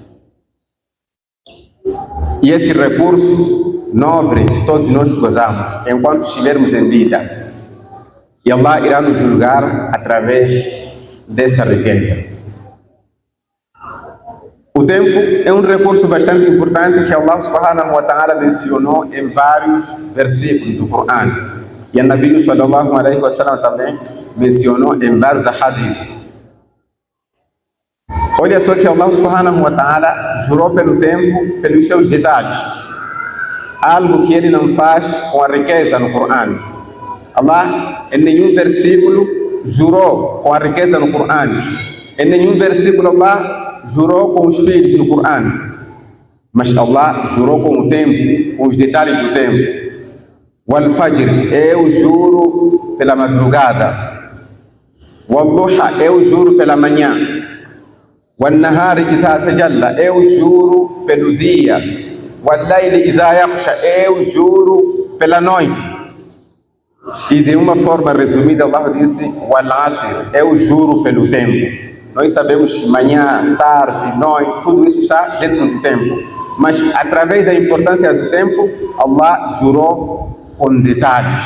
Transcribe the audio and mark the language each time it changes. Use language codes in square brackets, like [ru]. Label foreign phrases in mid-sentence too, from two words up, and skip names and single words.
[pt] E esse recurso nobre todos nós gozamos enquanto estivermos em vida. E Allah irá nos julgar através dessa riqueza. O tempo é um recurso bastante importante que Allah [ar] سبحانه وتعالى [pt] mencionou em vários versículos do Corão. E a Nabi [ar] صلى الله عليه وسلم [pt] também mencionou em vários hadiths. Olha só que Allah [ar] سبحانه وتعالى [pt] jurou pelo tempo, pelos seus detalhes. Algo que ele não faz com a riqueza no Corão. Allah em nenhum versículo jurou com a riqueza no Corão. Em nenhum versículo Allah jurou com os filhos no Corão. Mas Allah jurou com o tempo, com os detalhes do tempo. [ar] والفجر, eu juro pela madrugada. والضحى, eu juro pela manhã. والنهار إذا تجلى, [pt] eu juro pelo dia. [ar] والليل إذا يغشى, [pt] eu juro pela noite. E de uma forma resumida, Allah disse: [ar] والعصر, [pt] eu juro pelo tempo. Nós sabemos que manhã, tarde, noite, tudo isso está dentro do tempo. Mas através da importância do tempo, Allah jurou com detalhes.